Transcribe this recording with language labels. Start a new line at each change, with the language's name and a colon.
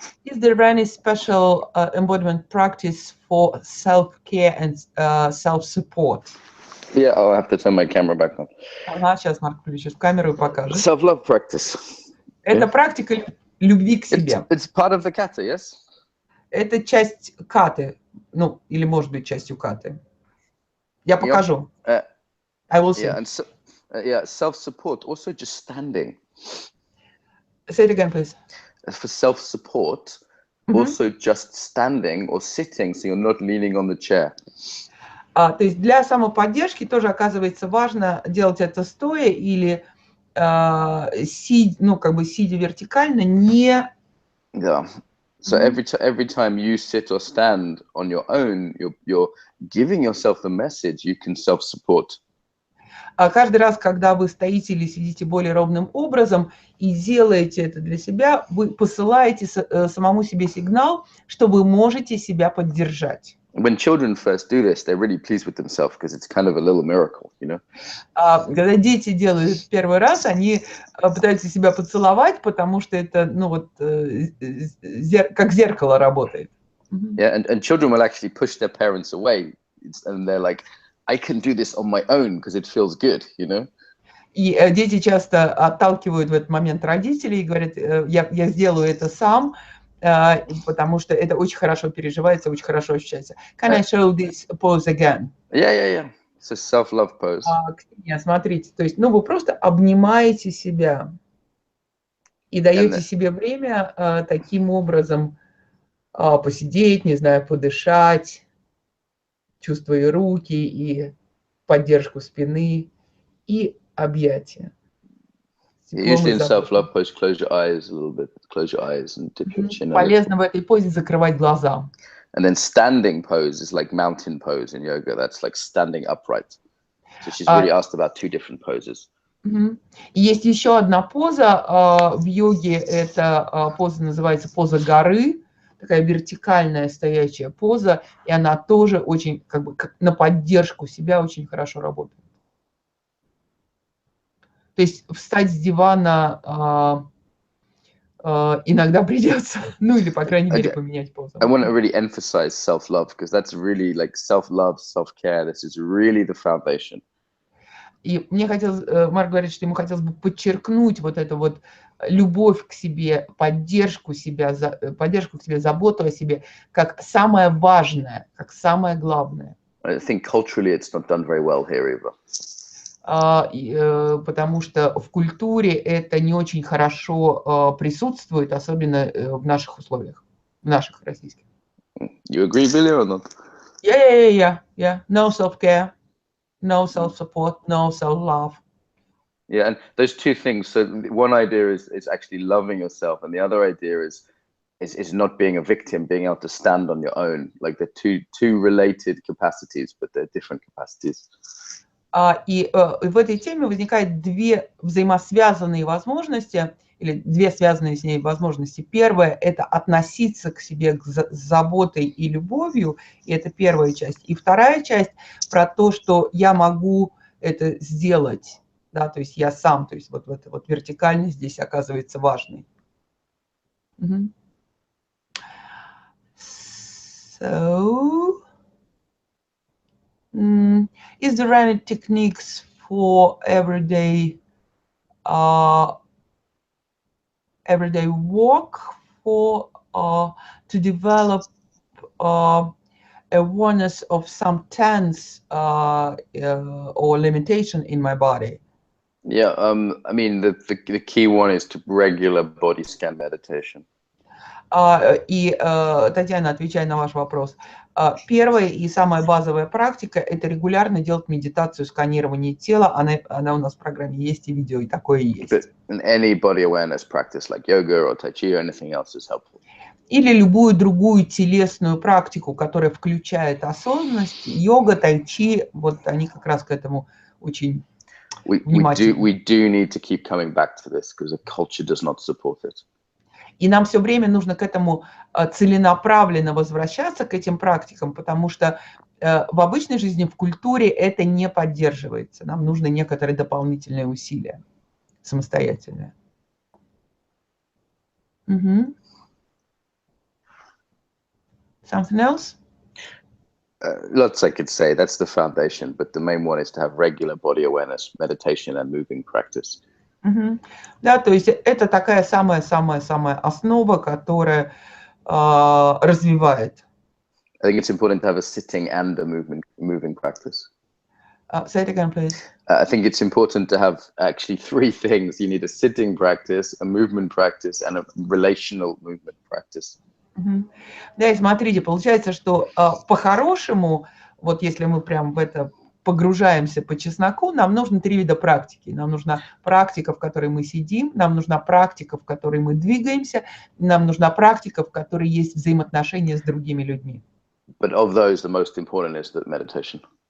English: Is there any special embodiment practice for self-care and self-support? Yeah, I'll have to turn my camera back on.
Russian: Сейчас Марк включит камеру и покажет.
English: Self-love practice.
Russian: Это практика любви к себе.
English: It's part of the kata, yes?
Russian: Это часть каты, ну, или может быть частью каты. Я покажу.
English: I will see. Yeah, self-support, also just standing. Say it again, please. For self-support, also just standing or sitting, so you're not leaning on the chair.
Russian: То есть для самоподдержки тоже оказывается важно делать это стоя или ну, как бы сидя вертикально, не...
English: Yeah. So every time you sit or stand on your own, you're giving yourself the message you can self-support.
Russian: Каждый раз, когда вы стоите или сидите более ровным образом и делаете это для себя, вы посылаете самому себе сигнал, что вы можете себя поддержать.
English: When children first do this, they're really pleased with themselves because it's kind of a little miracle, you know.
Russian: Когда дети делают это в первый раз, они пытаются себя поцеловать, потому что это, ну вот, как зеркало работает.
English: Yeah, and children will actually push their parents away, and they're like, I can do this on my own because it feels good, you know.
Russian: И дети часто отталкивают в этот момент родителей и говорят, я сделаю это сам, потому что это очень хорошо переживается, очень хорошо ощущается.
English: Can I show this pose again? Yeah. It's a self-love pose.
Russian: Смотрите, то есть, ну, вы просто обнимаете себя и даете себе время таким образом посидеть, не знаю, подышать, чувствуя руки и поддержку спины и объятия.
English: Usually in self-love pose, close your eyes a little bit. Close your eyes and dip your chin.
Russian: Полезно в этой позе закрывать глаза.
English: And then standing pose is like mountain pose in yoga. That's like standing upright. So she's really asked about two different poses.
Russian: Есть еще одна поза в йоге. Эта поза называется поза горы. Такая вертикальная стоячая поза. И она тоже очень, как бы, на поддержку себя очень хорошо работает. То есть встать с дивана иногда придется, ну или, по крайней мере, поменять позу.
English: I want to really emphasize self-love, because that's really like self-love, self-care. This is really the foundation.
Russian: И мне хотелось, Марк говорит, что ему хотелось бы подчеркнуть вот эту вот любовь к себе, поддержку к себе, заботу о себе, как самое важное, как самое главное.
English: I think culturally it's not done very well here either.
Russian: потому что в культуре это не очень хорошо присутствует, особенно в наших условиях, в наших российских.
English: You agree, Billy, or not? Yeah. No self-care, no self-support, no self-love. Yeah, and those two things. So one idea is actually loving yourself, and the other idea is not being a victim, being able to stand on your own. Like they're two related capacities, but they're different capacities.
Russian: И в этой теме возникают две взаимосвязанные возможности, или две связанные с ней возможности. Первое – это относиться к себе с заботой и любовью, и это первая часть. И вторая часть про то, что я могу это сделать, да, то есть я сам, то есть вот эта вот вертикальность здесь оказывается важной.
English: So, is there any techniques for everyday work for to develop awareness of some tense or limitation in my body? Yeah, I mean the key one is to regular body scan meditation.
Russian: И, Татьяна, отвечая на ваш вопрос, первая и самая базовая практика – это регулярно делать медитацию сканирования тела. Она у нас в программе есть, и видео, и такое есть.
English: But any body awareness practice like yoga or tai chi or anything else is helpful.
Russian: Или любую другую телесную практику, которая включает осознанность, йога, тай-чи, вот они как раз к этому очень внимательны.
English: We do need to keep coming back to this because the culture does not support it.
Russian: И нам все время нужно к этому целенаправленно возвращаться, к этим практикам, потому что в обычной жизни, в культуре это не поддерживается. Нам нужны некоторые дополнительные усилия, самостоятельные.
English: Something else? Lots I could say. That's the foundation, but the main one is to have regular body awareness, meditation, and moving practice.
Russian: Да, то есть это такая самая основа, которая развивает.
English: I think it's important to have a sitting and a moving practice. Say it again, please. I think it's important to have actually three things. You need a sitting practice, a movement practice, and a relational movement practice.
Russian: Да, и смотрите, получается, что по-хорошему, вот если мы прям в это погружаемся по чесноку, нам нужно 3 вида практики. Нам нужна практика, в которой мы сидим, нам нужна практика, в которой мы двигаемся, нам нужна практика, в которой есть взаимоотношения с другими людьми.
English: But of those, the most important is the meditation.